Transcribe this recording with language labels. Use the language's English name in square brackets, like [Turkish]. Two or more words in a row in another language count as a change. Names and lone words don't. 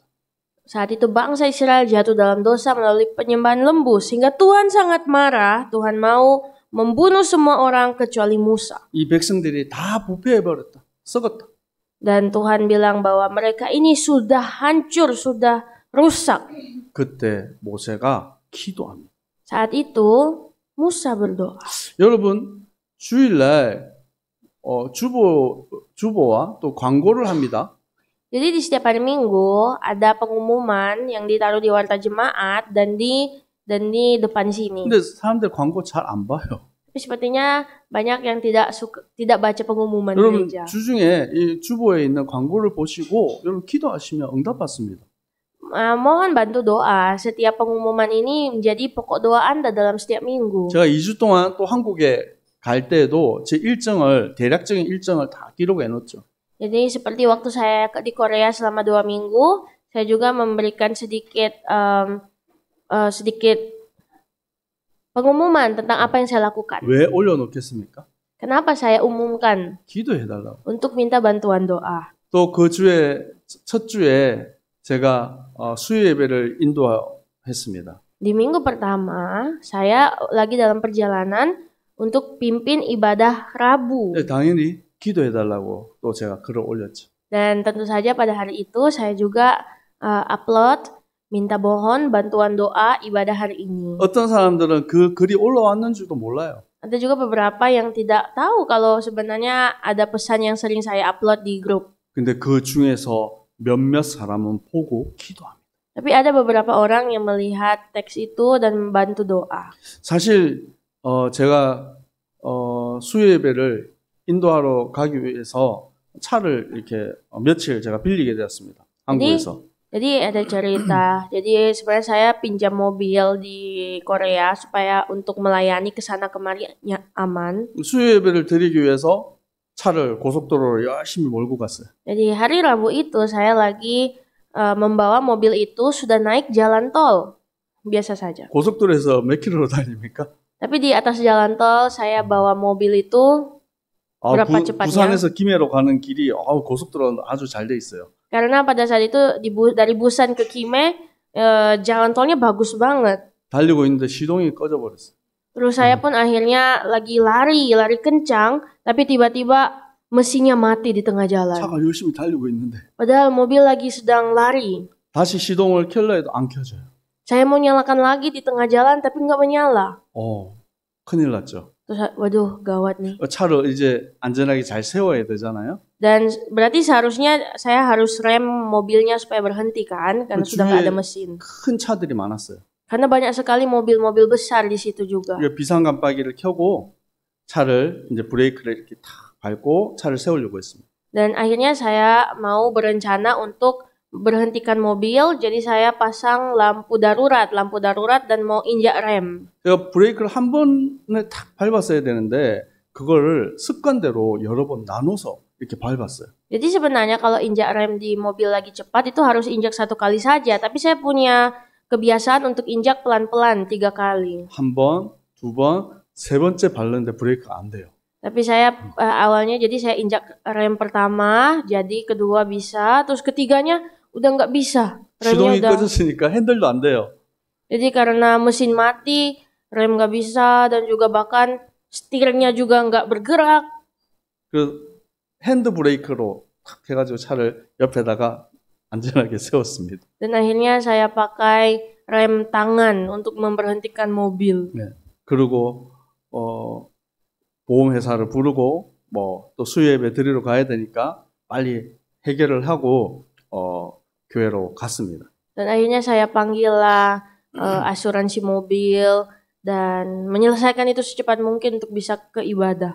[Indonesian] saat itu bangsa Israel jatuh dalam dosa melalui penyembahan lembu sehingga Tuhan sangat marah. Tuhan mau membunuh semua orang kecuali Musa. [Korean] 이 백성들이 다 부패해버렸다. 썩었다. [Indonesian] Dan Tuhan bilang bahwa mereka ini sudah hancur, sudah rusak. [Korean] 그때 모세가 기도합니다. [Indonesian] Saat itu Musa berdoa. [Korean] 여러분 주일날 주보와 또 광고를 합니다. [Indonesian] Jadi di setiap hari Minggu ada pengumuman yang ditaruh di warta jemaat dan di depan sini. [Korean] 근데 사람들 광고 잘 안 봐요. [Indonesian] Tapi sepertinya banyak yang tidak baca pengumuman [Korean] 여러분 [Indonesian] gereja. [Korean] 주중에 이 주보에 있는 광고를 보시고 여러분 기도하시면 응답받습니다. [Indonesian] Mohon bantu doa. Setiap pengumuman ini menjadi pokok doa Anda dalam setiap minggu. [Korean] 제가 2주 동안 또 한국에 갈 때도 제 대략적인 일정을 다 기록해 놓죠. [Indonesian] Jadi seperti waktu saya di Korea selama 2 minggu, saya juga memberikan sedikit pengumuman tentang apa yang saya lakukan. [Korean] 왜 올려놓겠습니까? [Indonesian] Kenapa saya umumkan? [Korean] 기도해달라고. [Indonesian] Untuk minta bantuan doa. [Korean] 또 그 주에 첫 주에 제가 수요 예배를 인도했습니다. [Indonesian] Di minggu pertama, saya lagi dalam perjalanan untuk pimpin ibadah Rabu. [Korean] 당연히 기도해달라고 또 제가 글을 올렸죠. [Indonesian] Dan tentu saja pada hari itu saya juga upload minta mohon bantuan doa ibadah hari ini. [Korean] 어떤 사람들은 그 글이 올라왔는 줄도 몰라요. [Indonesian] Ada juga beberapa yang tidak tahu kalau sebenarnya ada pesan yang sering saya upload di grup. [Korean] 근데 그 중에서 몇몇 사람은 보고 기도합니다. [Indonesian] Tapi ada beberapa orang yang melihat teks itu dan membantu doa. [Korean] 사실 제가 수요예배를 인도하러 가기 위해서 차를 이렇게 며칠 제가 빌리게 되었습니다. 한국에서. [Indonesian] Jadi ada cerita. Jadi sebenarnya saya pinjam mobil di Korea supaya untuk melayani ke sana kemarinya aman. [Korean] 수요예배를 드리기 위해서 차를 고속도로로 열심히 몰고 갔어요. [Indonesian] Jadi hari Rabu itu saya lagi membawa mobil itu sudah naik jalan tol. Biasa saja. [Korean] 고속도로에서 몇 킬로로 다닙니까? [Indonesian] Tapi di atas jalan tol saya bawa mobil itu berapa cepatnya? [Korean] 부산에서 김해로 가는 길이 고속도로는 아주 잘 돼 있어요. [Indonesian] Karena pada saat itu dari Busan ke Kime jalan tolnya bagus banget. [Korean] 달리고 있는데 시동이 꺼져버렸어요. [Indonesian] Terus saya pun akhirnya lagi lari kencang, tapi tiba-tiba mesinnya mati di tengah jalan. [Korean] 차가 열심히 달리고 있는데. [Indonesian] Padahal mobil lagi sedang lari. [Korean] 다시 시동을 켤라 해도 안 켜져요. [Indonesian] Saya mau nyalakan lagi di tengah jalan tapi nggak menyala. [Korean] 큰일 났죠. [Indonesian] Terus waduh gawat nih. [Korean] 차를 이제 안전하게 잘 세워야 되잖아요. [Indonesian] Dan berarti seharusnya saya harus rem mobilnya supaya berhenti kan, karena sudah nggak ada mesin. [Korean] 큰 차들이 많았어요. [Indonesian] Karena banyak sekali mobil-mobil besar di situ juga. [Korean] 비상 깜빡이를 켜고 차를 이제 브레이크를 이렇게 탁 밟고 차를 세우려고 했습니다. [Indonesian] Dan akhirnya saya mau berencana untuk berhentikan mobil, jadi saya pasang lampu darurat dan mau injak rem. [Korean] 제가 브레이크를 한 번에 탁 밟았어야 되는데 그거를 습관대로 여러 번 나눠서 이렇게 밟았어요. [Indonesian] Jadi sebenarnya kalau injak rem di mobil lagi cepat itu harus injak 1 kali saja, tapi saya punya kebiasaan untuk injak pelan-pelan 3 kali. [Korean] 한 번, 2 번, 3번째 밟는데 브레이크가 안 돼요. [Indonesian] Tapi saya awalnya jadi saya injak rem pertama, jadi kedua bisa, terus ketiganya udah nggak bisa. [Korean] 시동이 꺼졌으니까 핸들도 안 돼요. [Indonesian] Jadi karena mesin mati, rem nggak bisa dan juga bahkan setirnya juga nggak bergerak. [Korean] 그 핸드 브레이크로 탁 해가지고 차를 옆에다가 안전하게 세웠습니다. [Indonesian] Dan akhirnya saya pakai rem tangan untuk memberhentikan mobil. [Korean] 네. 그리고 보험회사를 부르고 또 수요예배 드리러 가야 되니까 빨리 해결을 하고 교회로 갔습니다. [Indonesian] Dan akhirnya saya panggillah asuransi mobil dan menyelesaikan itu secepat mungkin untuk bisa ke ibadah.